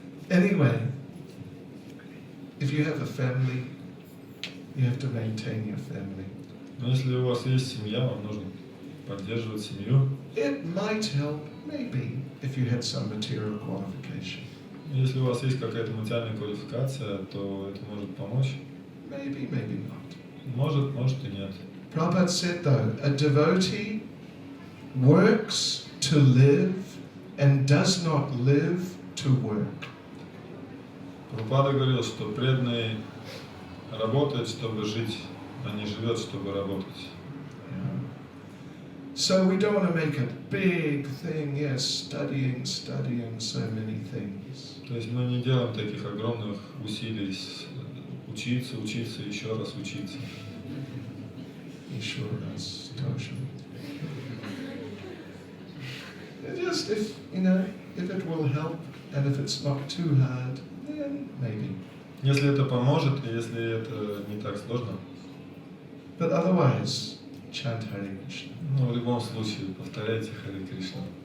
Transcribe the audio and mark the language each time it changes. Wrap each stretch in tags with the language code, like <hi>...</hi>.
<en>Anyway, if you have a family, you have to maintain your family.</en> <ru>Но если у вас есть семья, вам нужно поддерживать семью.</ru> <en>It might help, maybe, if you had some material qualification.</en> <ru>Если у вас есть какая-то материальная квалификация, то это может помочь.</ru> <en>Maybe, maybe not.</en> <ru>Может, может и нет.</ru> <en>Prabhupada said though, a devotee works to live and does not live to work.</en> <ru>Прабхупада говорил, что преданный работает, чтобы жить, а не живет, чтобы работать.</ru> <en>So we don't want to make a big thing, yes, studying so many things.</en> <ru>То есть мы не делаем таких огромных усилий учиться, еще раз учиться. Еще раз тоже.</ru> <en>Just if it will help and if it's not too hard, then maybe.</en> <ru>Если это поможет, и если это не так сложно.</ru> <en>But otherwise, chant Hare Krishna.</en> <ru>Но в любом случае, повторяйте Харе Кришна.</ru>